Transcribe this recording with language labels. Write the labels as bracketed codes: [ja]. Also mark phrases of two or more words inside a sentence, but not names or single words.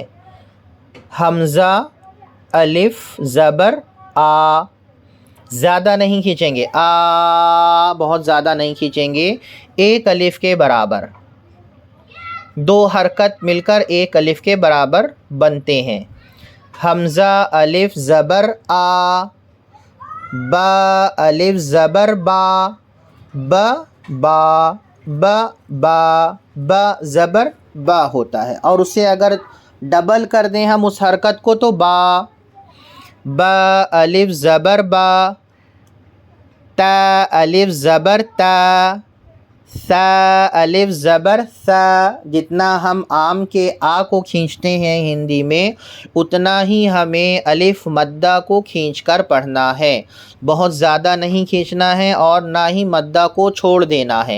[ur] حمزہ، الف، زبر، آ، زیادہ نہیں کھینچیں گے، آ بہت زیادہ نہیں کھینچیں گے، 1 الف کے برابر۔ 2 حرکت مل کر 1 الف کے برابر بنتے ہیں۔ حمزہ، الف، زبر، آ، با، الف، زبر، با، با، با، با، با، با، زبر، با ہوتا ہے، اور اسے اگر ڈبل کر دیں ہم اس حرکت کو تو با، با، الف، زبر، با، تا، الف، زبر، تا، ثا، الف، زبر، ثا۔ جتنا ہم آم کے آ کو کھینچتے ہیں ہندی میں، اتنا ہی ہمیں الف مدہ کو کھینچ کر پڑھنا ہے، بہت زیادہ نہیں کھینچنا ہے اور نہ ہی مدہ کو چھوڑ دینا ہے۔